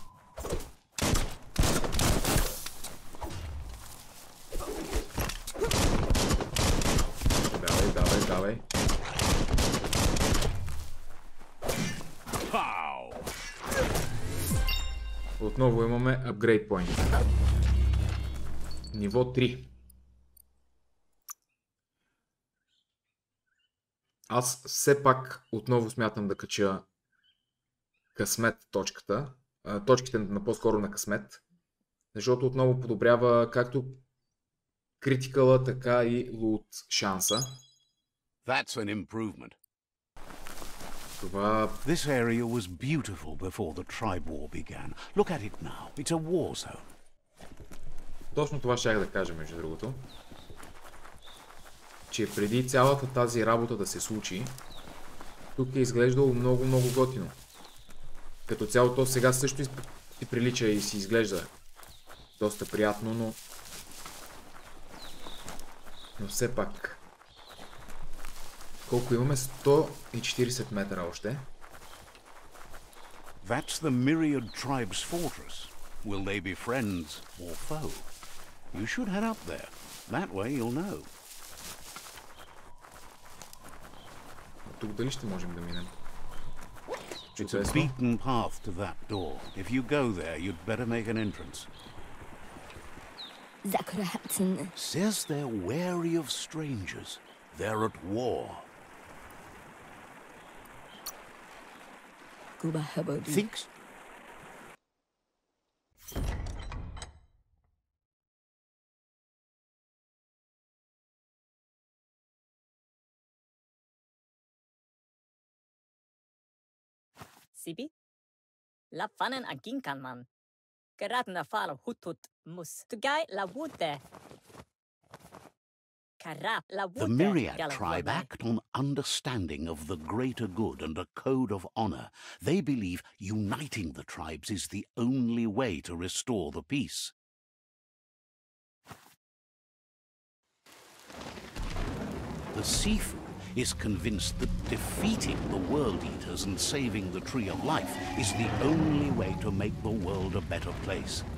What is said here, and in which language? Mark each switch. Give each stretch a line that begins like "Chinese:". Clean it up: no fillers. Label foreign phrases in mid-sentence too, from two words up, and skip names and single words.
Bulgarian: Давай. Отново имаме
English: upgrade point.
Bulgarian: Ниво 3. Аз все пак отново смятам да кача късмет точката. Точките на по-скоро на късмет. Защото отново подобрява както критикала, така и лут шанса.
English: That's an improvement.
Bulgarian: Това...
English: This area was beautiful before the tribe war began. Look at it now. It's a war zone.
Bulgarian: Точно това щях да кажа, между другото. Че преди цялата тази работа да се случи, тук е изглеждало много готино. Като цяло то сега също и прилича и си изглежда доста приятно, но все пак. Колко имаме? 140 метра още.
English: That's the myriad tribe's fortress. Will they be friends or foe? You should head up there. That way you'll know.
Bulgarian: Тук дали ще можем да минем?
English: It's a beaten path to that door. If you go there, you'd better make an entrance. Says they're wary of strangers. They're at war. Thinks. Sibi? La fanen aginkan man. Geratna falo hutut mus. Tugai la wute. The myriad tribe act on understanding of the greater good and a code of honor. They believe uniting the tribes is the only way to restore the peace. The Sifu is convinced that defeating the world eaters and saving the tree of life is the only way to make the world a better place.